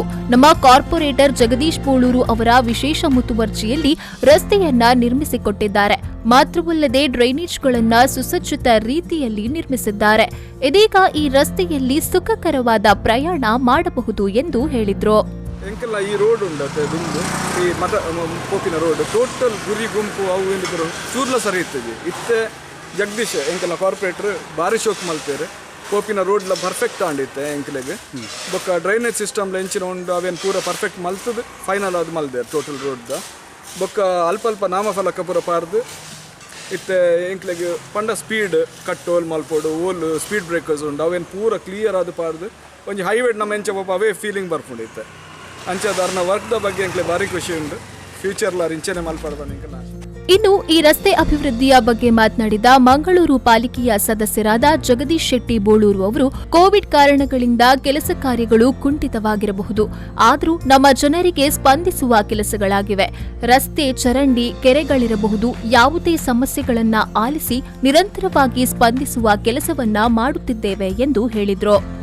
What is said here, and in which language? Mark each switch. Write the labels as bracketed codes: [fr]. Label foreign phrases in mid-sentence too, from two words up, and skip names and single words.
[kn] ನಮ್ಮ ಕಾರ್ಪೊರೇಟರ್ ಜಗದೀಶ್ ಬೋಳೂರು ಅವರ ವಿಶೇಷ ಮುತುವರ್ಜಿಯಲ್ಲಿ ರಸ್ತೆಯನ್ನ ನಿರ್ಮಿಸಿಕೊಟ್ಟಿದ್ದಾರೆ. ಮಾತ್ರವಲ್ಲದೆ ಡ್ರೈನೇಜ್ಗಳನ್ನ ಸುಸಜ್ಜಿತ ರೀತಿಯಲ್ಲಿ ನಿರ್ಮಿಸಿದ್ದಾರೆ. ಇದೀಗ ಈ ರಸ್ತೆಯಲ್ಲಿ ಸುಖಕರವಾದ ಪ್ರಯಾಣ ಮಾಡಬಹುದು ಎಂದು ಹೇಳಿದ್ರು. [tcy] ಎಂಕೆಲ್ಲ ಈ ರೋಡ್ ಉಂಡತೆ ದುಂಬು ಈ ಮಠ ಪೋಪಿನ [en] road total [tcy] ಗುರಿ ಗುಂಪು ಅವು ಏನಿದ್ರು ಚೂರ್ಲ ಸರಿ ಇರ್ತದೆ. ಇತ್ತೆ ಜಗದೀಶ್ ಎಂಕೆಲ್ಲ ಕಾರ್ಪೊರೇಟರ್ ಭಾರಿ ಶೋಕ್ ಮಲ್ತೇರೆ ಪೋಪಿನ ರೋಡ್ಲ ಪರ್ಫೆಕ್ಟ್ ಆಂಡಿತ್ತೆ ಎಂಕ್ಲೆಗೆ ಬೊಕ್ಕ [en] drainage system [tcy] ಎಂಚಿನ ಉಂಡು ಅವೇನು ಪೂರ ಪರ್ಫೆಕ್ಟ್ ಮಲ್ತದೆ ಫೈನಲ್ ಅದು ಮಲ್ದೇರು [en] total road [tcy] ಬೊಕ್ಕ ಅಲ್ಪ ನಾಮಫಲಕ ಪೂರ ಪಾರ್ದು ಇತ್ತೆ ಎಂಕ್ಲೆಗೆ ಪಂಡ ಸ್ಪೀಡ್ ಕಟ್ಟೋಲ್ ಮಲ್ಪೋಡು ಓಲ್ [en] speed breakers [tcy] ಉಂಡು ಅವೇನು ಪೂರ ಕ್ಲಿಯರ್ ಆದ ಪಾರ್ದು ಒಂಜಿ ಹೈವೇಡ್ ನಮ್ಮ ಎಂಚ ಪಾಪ ಅವೇ ಫೀಲಿಂಗ್ ಬರ್ಕೊಂಡಿತ್ತೆ. ಅಂಚದ ಅರ್ನ ವರ್ಕ್ದ ಬಗ್ಗೆ ಎಂಕ್ಲೆ ಭಾರಿ ಖುಷಿ ಉಂಡು. ಫ್ಯೂಚರ್ಲ ಇಂಚನೆ ಮಲ್ಪಡ್ದ ಎಂಕಲ್ಲ. [kn] ಇನ್ನು ಈ ರಸ್ತೆ ಅಭಿವೃದ್ಧಿಯ ಬಗ್ಗೆ ಮಾತನಾಡಿದ ಮಂಗಳೂರು ಪಾಲಿಕೆಯ ಸದಸ್ಯರಾದ ಜಗದೀಶ್ ಶೆಟ್ಟಿ ಬೋಳೂರು ಅವರು, ಕೋವಿಡ್ ಕಾರಣಗಳಿಂದ ಕೆಲಸ ಕಾರ್ಯಗಳು ಕುಂಠಿತವಾಗಿರಬಹುದು, ಆದರೂ ನಮ್ಮ ಜನರಿಗೆ ಸ್ಪಂದಿಸುವ ಕೆಲಸಗಳಾಗಿವೆ. ರಸ್ತೆ, ಚರಂಡಿ, ಕೆರೆಗಳಿರಬಹುದು, ಯಾವುದೇ ಸಮಸ್ಯೆಗಳನ್ನ ಆಲಿಸಿ ನಿರಂತರವಾಗಿ ಸ್ಪಂದಿಸುವ ಕೆಲಸವನ್ನ ಮಾಡುತ್ತಿದ್ದೇವೆ ಎಂದು ಹೇಳಿದರು.